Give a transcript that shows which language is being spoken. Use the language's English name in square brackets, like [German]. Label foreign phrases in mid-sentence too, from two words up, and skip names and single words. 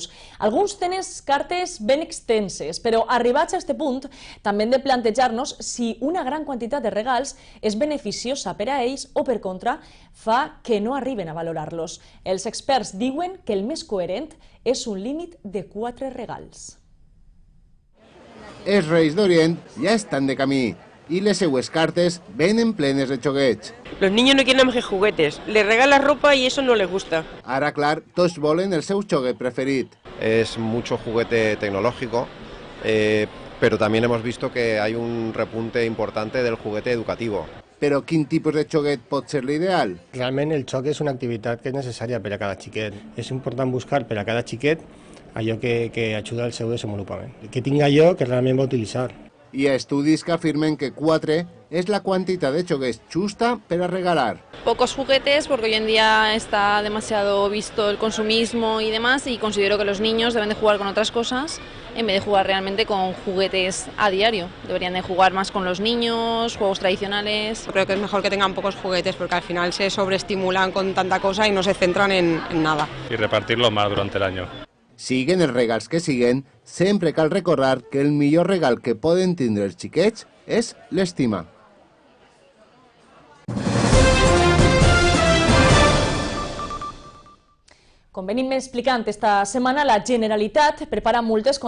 [Catalan] Alguns tenen cartes ben extenses, però arribats a este punt també hem de plantejar-nos si una gran quantitat de regals és beneficiosa per a ells o, per contra, fa que no arriben a valorar-los. Els experts diuen que el més coherent és un límit de 4 regals. Els Reis d'Orient ja estan de camí y les seues cartes venen plenes de joguets. [Spanish] Los niños no quieren más que juguetes, les regalas ropa y eso no les gusta. [Catalan] Ara, clar, tots volen el seu joguet preferit. [Spanish] Es mucho juguete tecnológico, pero también hemos visto que hay un repunte importante del juguete educativo. [Catalan] Però quin tipus de joguet pot ser l'ideal? Realment el joc és una activitat que és necessària per a cada xiquet. És important buscar per a cada xiquet allò que ajuda al seu desenvolupament. Que tingui allò que realment va utilitzar. Hi ha estudis que afirmen que 4 es la quantitat de joguets justa per a regalar. [Spanish] Pocos juguetes porque hoy en día está demasiado visto el consumismo y demás, y considero que los niños deben de jugar con otras cosas en vez de jugar realmente con juguetes a diario. Deberían de jugar más con los niños, juegos tradicionales. Creo que es mejor que tengan pocos juguetes porque al final se sobreestimulan con tanta cosa y no se centran en nada. Y repartirlo más durante el año. [Catalan] Siguen els regals que siguen, sempre cal recordar que el millor regal que poden tindre els xiquets és l'estima. Com venim explicant esta setmana, la Generalitat prepara multes